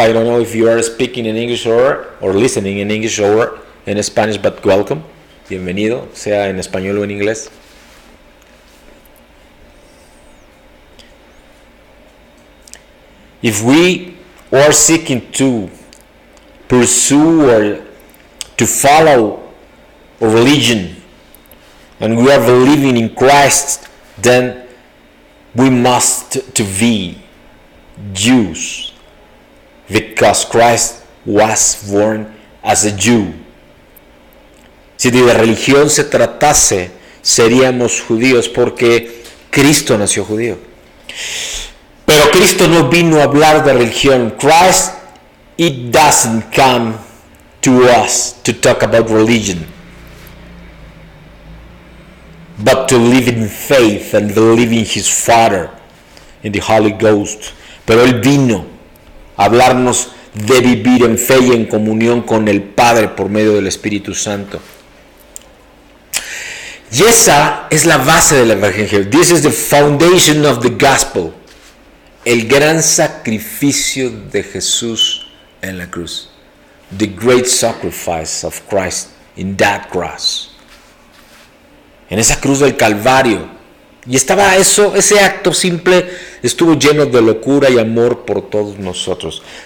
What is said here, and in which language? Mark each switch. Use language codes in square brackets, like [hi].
[en] I don't know if you are speaking in English or listening in English or in Spanish, but welcome. [es] Bienvenido, sea en español o en inglés. [en] If we are seeking to pursue or to follow a religion and we are believing in Christ, then we must to be Jews because Christ was born as a Jew. [es] Si de religión se tratase, seríamos judíos porque Cristo nació judío. Pero Cristo no vino a hablar de religión. [en] Christ, it doesn't come to us to talk about religion, but to live in faith and believe in His Father, in the Holy Ghost. [es] Pero Él vino a hablarnos de vivir en fe y en comunión con el Padre por medio del Espíritu Santo. Y esa es la base del Evangelio. [en] This is the foundation of the gospel. [es] El gran sacrificio de Jesús en la cruz. [en] The great sacrifice of Christ in that cross. [es] En esa cruz del Calvario. Y estaba ese acto simple estuvo lleno de locura y amor por todos nosotros.